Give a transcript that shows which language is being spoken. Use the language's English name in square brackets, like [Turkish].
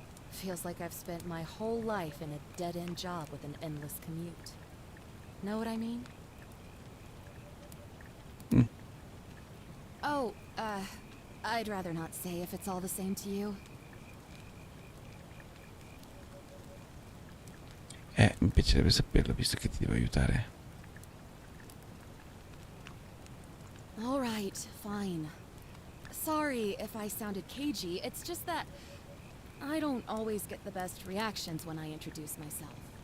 [English] Feels like I've spent my whole life in a dead-end job with an endless commute. Know what I mean? Mm. Oh, I'd rather not say if it's all the same to you. [Italian] Mi piacerebbe saperlo, visto che ti devo aiutare. [English] All right, fine. Sorry if I sounded cagey, it's just that I don't always get the best reactions when I introduce myself.